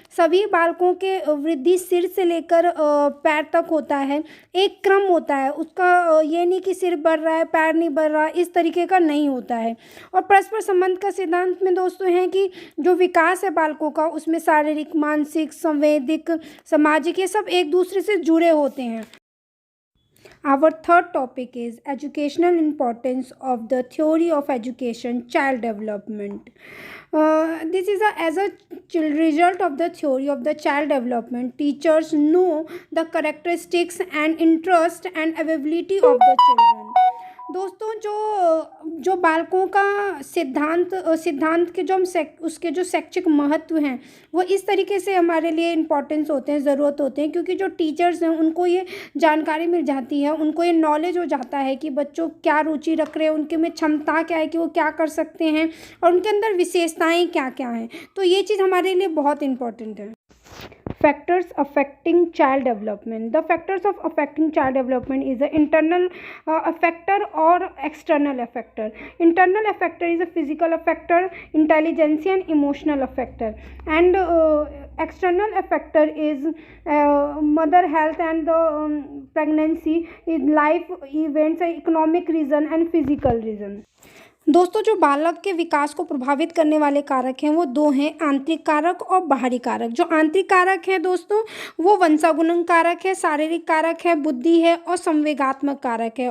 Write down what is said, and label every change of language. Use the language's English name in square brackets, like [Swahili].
[Hindi] सभी बालकों के वृद्धि सिर से लेकर पैर तक होता है, एक क्रम होता है उसका। ये नहीं कि सिर बढ़ रहा है पैर नहीं बढ़ रहा, इस तरीके का नहीं होता है। और परस्पर संबंध का सिद्धांत में दोस्तों है कि जो विकास है बालकों का, उसमें शारीरिक, मानसिक, संवेदिक, सामाजिक, ये सब एक दूसरे से जुड़े होते हैं। [English] Our third topic is educational importance of the theory of education, child development. This is as a result of the theory of the child development. Teachers know the characteristics and interest and ability of the children. [Hindi] दोस्तों, जो बालकों का सिद्धांत के जो हम उसके जो शैक्षिक महत्व हैं वो इस तरीके से हमारे लिए इम्पोर्टेंस होते हैं, ज़रूरत होते हैं, क्योंकि जो टीचर्स हैं उनको ये जानकारी मिल जाती है, उनको ये नॉलेज हो जाता है कि बच्चों क्या रुचि रख रहे हैं, उनके में क्षमता क्या है कि वो क्या कर सकते हैं और उनके अंदर विशेषताएँ क्या क्या हैं। तो ये चीज़ हमारे लिए बहुत इम्पोर्टेंट है। [English] Factors affecting child development. The factors of affecting child development is the internal affector or external affector. Internal affector is a physical affector, intelligence and emotional affector, and external affector is mother health and the pregnancy, is life events, economic reason and physical reason. [Hindi] दोस्तों, जो बालक के विकास को प्रभावित करने वाले कारक हैं वो दो हैं, आंतरिक कारक और बाहरी कारक। जो आंतरिक कारक है दोस्तों वो वंशानुगत कारक है, शारीरिक कारक है, बुद्धि है और संवेगात्मक कारक है।